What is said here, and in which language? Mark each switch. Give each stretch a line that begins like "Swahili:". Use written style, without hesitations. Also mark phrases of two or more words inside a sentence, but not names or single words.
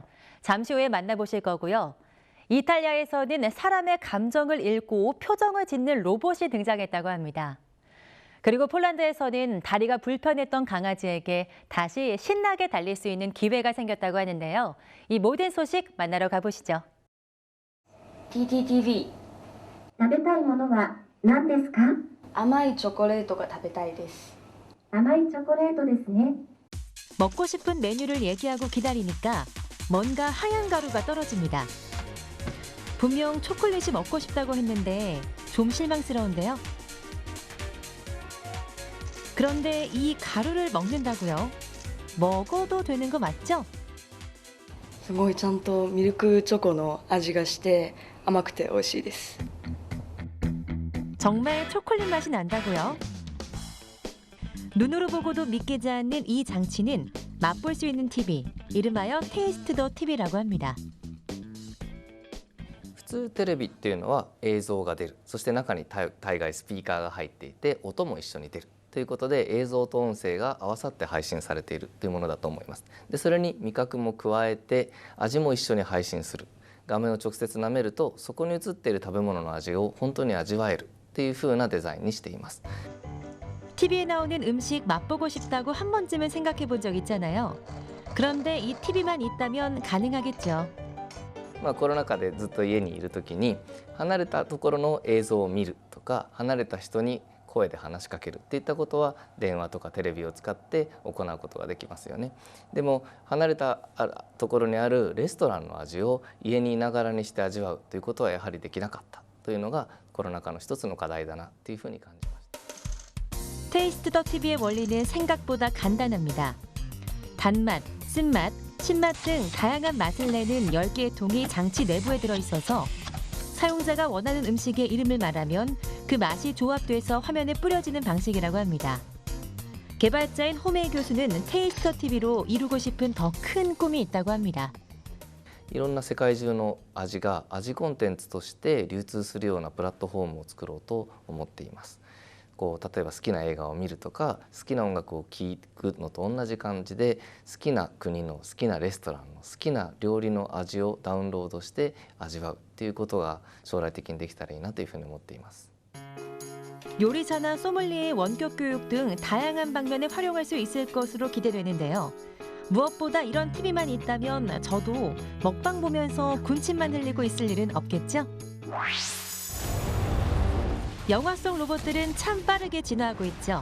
Korean: 잠시 후에 만나보실 거고요. 이탈리아에서는 사람의 감정을 읽고 표정을 짓는 로봇이 등장했다고 합니다. 그리고 폴란드에서는 다리가 불편했던 강아지에게 다시 신나게 달릴 수 있는 기회가 생겼다고 하는데요. 이 모든 소식 만나러 가보시죠. TTTV
Japanese: 食べたいものは何ですか? 甘いチョコレートが食べたいです。甘いチョコレートですね。
Korean: 먹고 싶은 메뉴를 얘기하고 기다리니까 뭔가 하얀 가루가 떨어집니다. 분명 초콜릿이 먹고 싶다고 했는데 좀 실망스러운데요. 그런데 이 가루를 먹는다고요? 먹어도 되는 거 맞죠?
Japanese: すごいちゃんとミルクチョコの味がして甘くて美味しいです。
Korean: 정말 초콜릿 맛이 난다고요? 눈으로 보고도 믿기지 않는 이 장치는 맛볼 수 있는 TV, 이름하여 테이스트 더 TV라고 합니다.
Japanese: 普通テレビっていうのは映像が出る、そして中に大概スピーカーが入っていて音も一緒に出るということで映像と音声が合わさって配信されているというものだと思います。でそれに味覚も加えて味も一緒に配信する。画面を直接舐めるとそこに映っている食べ物の味を本当に味わえるという風なデザインにしています。
Korean: TV에 나오는 음식 맛보고 싶다고 한 번쯤은 생각해 본 적 있잖아요. 그런데 이 TV만 있다면 가능하겠죠.
Japanese: コロナ禍でずっと家にいる時に離れたところの映像を見るとか離れた人に声で話しかけるっていったことは電話とかテレビを使って行うことができますよね。でも離れたところにあるレストランの味を家にいながらにして味わうということはやはりできなかったというのがコロナ禍の一つの課題だなというふうに感じました。
Korean: 테이스트 더 TV의 원리는 생각보다 간단합니다. 단맛, 쓴맛, 신맛 등 다양한 맛을 내는 10개의 통이 장치 내부에 들어있어서 사용자가 원하는 음식의 이름을 말하면 그 맛이 조합돼서 화면에 뿌려지는 방식이라고 합니다. 개발자인 호메이 교수는 테이스트 더 TV로 이루고 싶은 더 큰 꿈이 있다고 합니다.
Japanese: いろんな世界中の味が味コンテンツとして流通するようなプラットフォームを作ろうと思っています。例えば好きな映画を見るとか好きな音楽を聴くのと同じ感じで好きな国の好きなレストランの好きな料理の味をダウンロードして味わうっていうことが将来的にできたらいいなというふうに思っています。
Korean: 요리사나 소믈리에의 원격 교육 등 다양한 방면에 활용할 수 있을 것으로 기대되는데요. 무엇보다 이런 TV만 있다면 저도 먹방 보면서 군침만 흘리고 있을 일은 없겠죠? 영화 속 로봇들은 참 빠르게 진화하고 있죠.